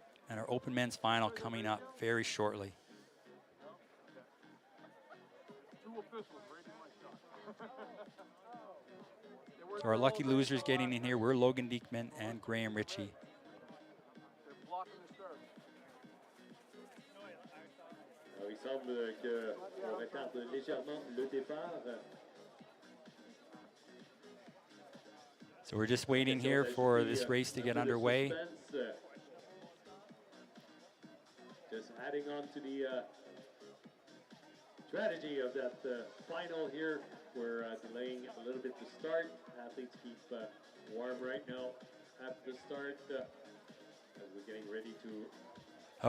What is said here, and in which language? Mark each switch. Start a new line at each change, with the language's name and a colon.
English: And our open men's final coming up very shortly. So our lucky losers getting in here, we're Logan Diekman and Graham Ritchie.
French: Il semble qu'on retarde légèrement le départ.
English: So we're just waiting here for this race to get underway. Just adding on to the strategy of that final here. We're delaying a little bit the start. Athletes keep warm right now at the start as we're getting ready to.